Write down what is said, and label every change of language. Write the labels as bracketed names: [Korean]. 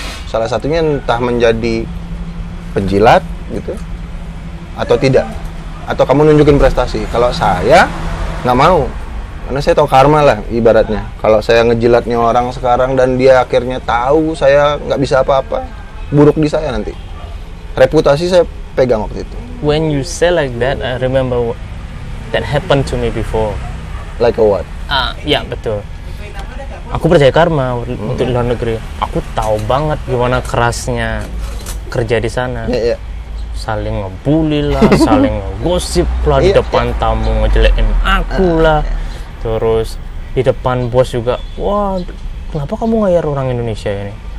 [Indonesian] Salah satunya entah menjadi penjilat gitu, atau tidak, atau kamu nunjukin prestasi. Kalau saya nggak mau, karena saya tahu karma lah ibaratnya. Kalau saya ngejilatnya orang sekarang dan dia akhirnya tahu saya nggak bisa apa-apa, buruk di saya nanti. Reputasi saya pegang waktu itu. [English] When you say like that, I remember that happened to me before. Like a what? [Indonesian] Ya betul. Aku percaya karma untuk luar negeri. Aku tahu banget gimana kerasnya kerja di sana. [English] Yeah. [Indonesian] Saling ngebully lah, saling ngegosip lah, di depan tamu ngejelekin aku lah. Terus di depan bos juga, wah kenapa kamu ngayar orang Indonesia ini?